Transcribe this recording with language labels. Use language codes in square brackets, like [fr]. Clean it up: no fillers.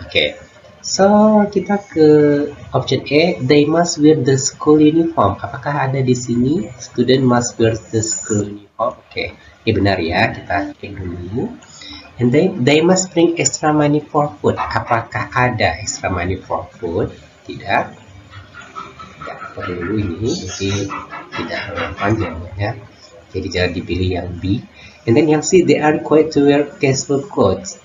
[en] Oke, so [id] kita ke [en] option A, they must wear the school uniform. [id] Apakah ada di sini [en] student must wear the school uniform? Oke, [id] ini benar ya, kita cek dulu. [en] And they must bring extra money for food. [id] Apakah ada [en] extra money for food? [id] Tidak. Tidak perlu ini, jadi tidak relevan jawabannya. Jadi jangan dipilih yang B. [en] And then [id] yang [en] C, they are required to wear casual clothes.